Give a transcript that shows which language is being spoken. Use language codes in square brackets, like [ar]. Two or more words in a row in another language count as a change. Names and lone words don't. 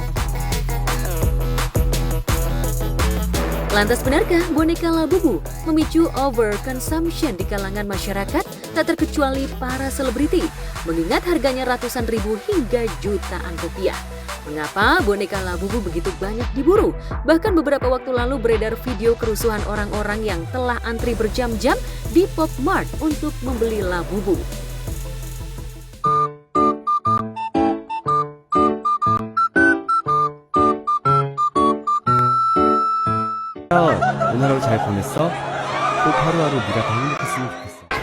[id] Lantas benarkah boneka Labubu memicu overconsumption di kalangan masyarakat, tak terkecuali para selebriti, mengingat harganya ratusan ribu hingga jutaan rupiah? Mengapa boneka Labubu begitu banyak diburu? Bahkan beberapa waktu lalu beredar video kerusuhan orang-orang yang telah antri berjam-jam di Pop Mart untuk membeli Labubu. [ko] 오늘 하루 잘 보냈어? 꼭 하루하루 네가 더 행복했으면 좋겠어.